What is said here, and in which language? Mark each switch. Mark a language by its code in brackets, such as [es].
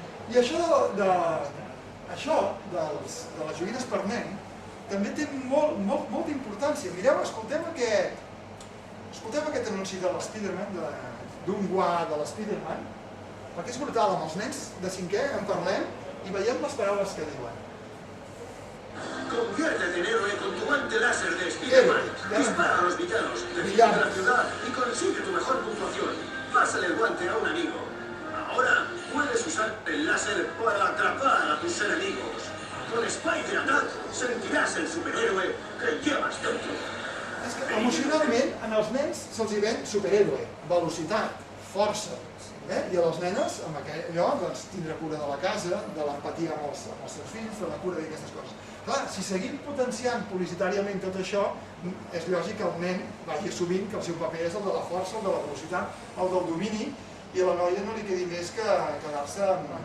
[ca] I això de les joguines per nen també té molta importància. Mireu, escoltem aquest anunci de l'Spiderman, d'un guà de l'Spiderman, perquè és brutal, amb els nens de 5è en parlem i veiem les paraules que diuen. [es] Conviértete en héroe con tu guante láser de Spiderman. Dispara a los villanos, defiende la ciudad y consigue tu mejor puntuación. Pásale el guante a un amigo. Ahora puedes usar el láser para atrapar a tus enemigos. Con Spider Attack sentirás el superhéroe que llevas dentro. [ca] És que emocionalment els nens se'ls hi ven superhéroe, velocitat, força. I a les nenes, amb allò, tindre cura de la casa, de l'empatia amb els seus fills, de la cura d'aquestes coses. Clar, si seguim potenciant publicitàriament tot això, és lògic que el nen vagi assumint que el seu paper és el de la força, el de la velocitat, el del domini, i a la noia no li quedi més que quedar-se amb...